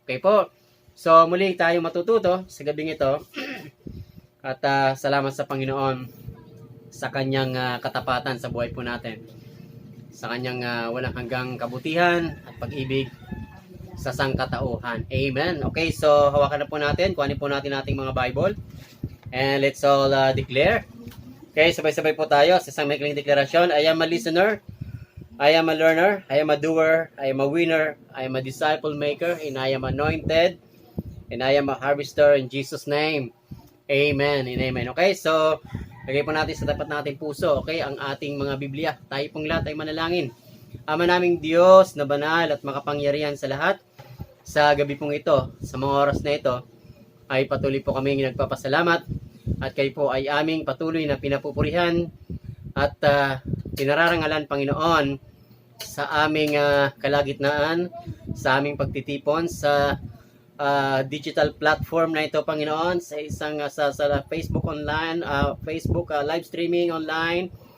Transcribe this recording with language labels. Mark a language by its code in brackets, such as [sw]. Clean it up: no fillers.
[tl] Okay po, so muli tayo matututo sa gabing ito at salamat sa Panginoon sa kanyang katapatan sa buhay po natin, sa kanyang walang hanggang kabutihan at pag-ibig sa sangkatauhan. Amen. Okay, so hawakan na po natin, kuhanin po natin ating mga Bible [en] and let's all declare. [tl] Okay, sabay-sabay po tayo sa isang maikling deklarasyon. [en] I am a listener, I am a learner, I am a doer, I am a winner, I am a disciple maker, and I am anointed, and I am a harvester in Jesus' name. Amen and amen. [tl] Okay, so lagay po natin sa tapat nating puso, okay, ang ating mga Biblia. Tayo pong lahat ay manalangin. Ama naming Diyos na banal at makapangyarihan sa lahat, sa gabi pong ito, sa mga oras na ito, ay patuloy po kaming nagpapasalamat at kayo po ay aming patuloy na pinapupurihan at pinararangalan, Panginoon, sa aming kalagitnaan, sa aming pagtitipon sa digital platform na ito, Panginoon, sa isang sa Facebook online, Facebook live streaming online.